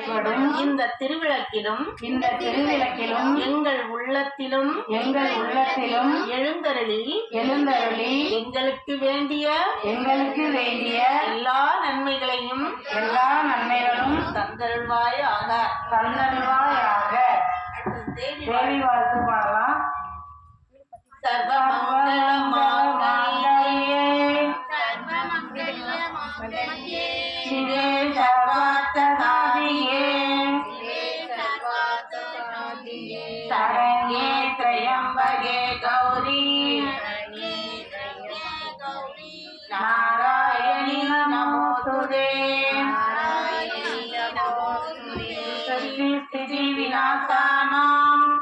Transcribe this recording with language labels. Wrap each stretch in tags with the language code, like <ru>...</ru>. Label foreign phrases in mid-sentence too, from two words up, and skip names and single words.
<ta>வழிபடும் இந்த திருவிளக்கிலும் எங்கள் உள்ளத்திலும் எழுந்தருளி எங்களுக்கு வேண்டிய எல்லா நன்மைகளும் தந்தருள்வாயாக. தேவி வாழ்த்து பாடலாம்.</ta> <sa>शिवे सर्वार्थसाधिके शरण्ये त्र्यम्बके गौरी नारायणी नमोस्तुते सृष्टि विनाशानां</sa>